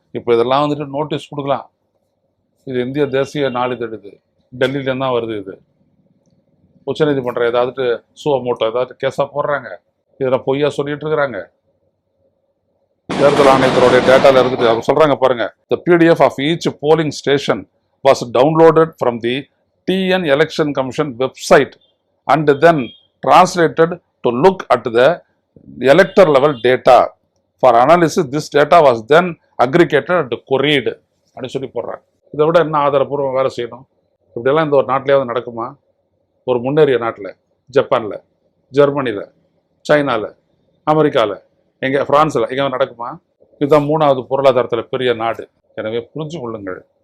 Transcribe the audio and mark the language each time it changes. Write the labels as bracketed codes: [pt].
[ta] இப்போ இதெல்லாம் வந்துட்டு நோட்டீஸ் கொடுக்கலாம். இது இந்திய தேசிய நாளிதழ், இது டெல்லியிலேருந்து தான் வருது. இது உச்சநீதிமன்றம் ஏதாவது சுவமோட்டோ ஏதாவது கேஸாக போடுறாங்க, இதில் பொய்யா சொல்லிட்டு இருக்கிறாங்க. தேர்தல் ஆணையத்தினுடைய டேட்டால இருக்குது, அவங்க சொல்றாங்க பாருங்க. [en] The PDF of each polling station was downloaded from the TN Election Commission website and then translated to look at the elector level data. For analysis, this data was then aggregated and queried. [ta] அப்படி சொல்லி போடுறாங்க. இதை விட என்ன ஆதாரப்பூர்வம் வேலை செய்யணும்? இப்படியெல்லாம் இந்த ஒரு நாட்டிலேயாவது நடக்குமா? ஒரு முன்னேறிய நாட்டில், ஜப்பானில், ஜெர்மனியில், சைனாவில், அமெரிக்காவில், எங்கே பிரான்ஸில் எங்கே நடக்குமா? இதுதான் 3வது பொருளாதாரத்தில் பெரிய நாடு. எனவே புரிஞ்சு கொள்ளுங்கள்,